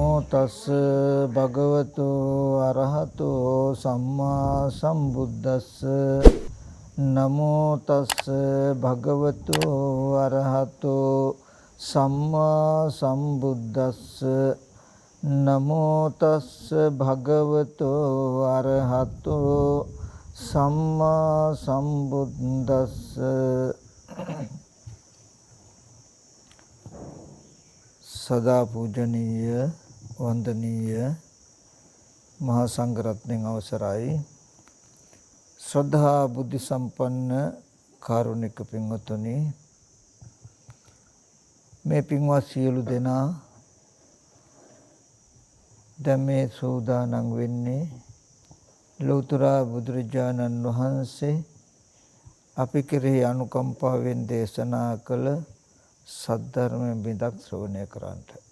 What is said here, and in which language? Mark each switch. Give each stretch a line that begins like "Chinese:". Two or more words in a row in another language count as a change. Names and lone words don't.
Pali: තස් භගවතු අරහතෝ සම්මා සම්බුද්දස්ස නමෝ තස් භගවතු අරහතෝ සම්මා සම්බුද්දස්ස නමෝ තස් භගවතු අරහතෝ සම්මා සම්බුද්දස්ස.
Sinhala: සදා පූජනීය වන්දනීය මහා සංඝරත්නයන් අවසරයි. ශ්‍රද්ධා බුද්ධ සම්පන්න කාරුණික පින්වත්නි, මේ පින්වත් සියලු දෙනා දැන් මේ සූදානම් වෙන්නේ ලෞතර බුදුරජාණන් වහන්සේ අපි කෙරෙහි අනුකම්පාවෙන් දේශනා කළ සද්ධර්ම බිඳක් ශ්‍රවණය කරන්නට.